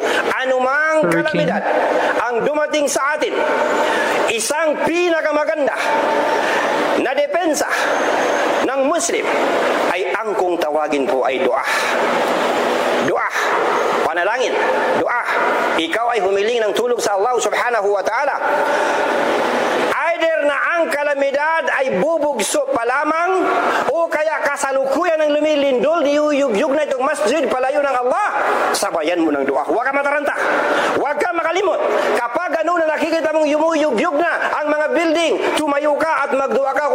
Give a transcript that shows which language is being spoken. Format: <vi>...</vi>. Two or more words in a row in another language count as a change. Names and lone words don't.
<tl>Anumang kalamidad ang dumating sa atin, isang pinakamaganda na depensa ng Muslim ay ang kung tawagin po ay dua. Dua. Panalangin. Dua. Ikaw ay humiling ng tulong sa</tl> <ar>الله سبحانه وتعالى.</ar> <tl>Either na ang kalamidad ay bubugso pa lamang o kaya kasalukuyan ng lumilindol, niyuyugyug na itong masjid palayo ng Allah, sabayan mo ng dua. Huwag ka mataranta. Huwag ka makalimot. Kapag ano na nakikita mong yumuyugyug na ang mga building, tumayo ka at magdua ka.</tl>